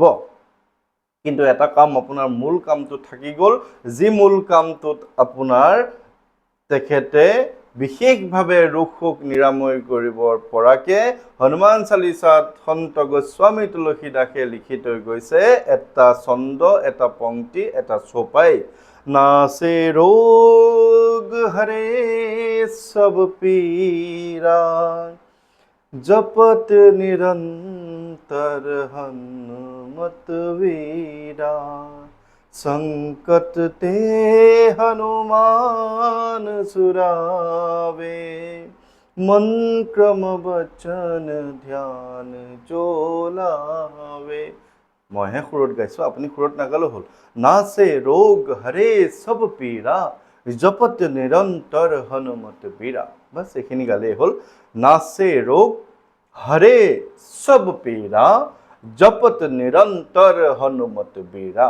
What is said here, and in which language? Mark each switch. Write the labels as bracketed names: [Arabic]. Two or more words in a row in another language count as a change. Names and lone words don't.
[Assamese] কিন্তু এটা কাম আপোনাৰ মূল কামটো থাকি গ'ল, যি মূল কামটোত আপোনাৰ তেখেতে বিশেষভাৱে ৰোগ শোক নিৰাময় কৰিবৰ পৰাকে হনুমান চালিচাত সন্ত গোস্বামী তুলসীদাসে লিখি থৈ গৈছে এটা ছন্দ, এটা পংক্তি, এটা চপাই। [Awadhi] नासे रोग हरे सब पीरा जपत निरंतर हनुमत वीरा संकट ते हनुमान सुरावे मन क्रम वचन ध्यान जो लावे। [Assamese] মইহে সুৰত গাইছোঁ, আপুনি সুৰত নাগালেও হ'ল। [Awadhi] नासे रोग हरे सब पीरा जपत निरंतर हनुमत वीरा। [Assamese] বাছ এইখিনি গালেই হ'ল। [Awadhi] नासे रोग हरे सब पीरा जपत निरंतर हनुमत वीरा।